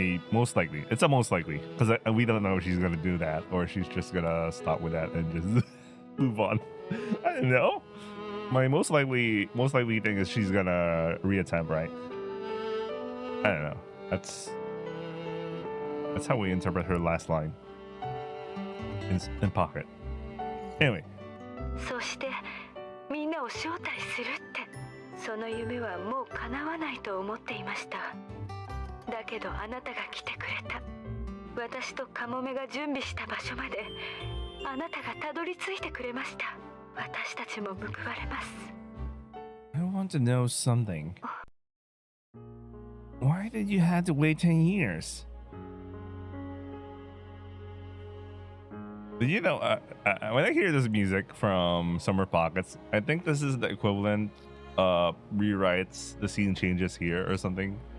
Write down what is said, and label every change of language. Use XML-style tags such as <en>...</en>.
<en>Most likely, it's a most likely because we don't know if she's gonna do that or she's just gonna stop with that and just move on. I don't know. My most likely thing is she's gonna reattempt, right? I don't know. That's how we interpret her last line in Pocket. Anyway.</en> <ja>そしてみんなを招待するって、その夢はもう叶わないと思っていました。だけどあなたが来てくれた。私とカモメが準備した場所まであなたがたどり着いてくれました。私たちも報われます。</ja> <en>I want to know something. Why did you have to wait 10 years? You know, when I hear this music from Summer Pockets, I think this is the equivalent of rewrites the scene changes here or something.</en>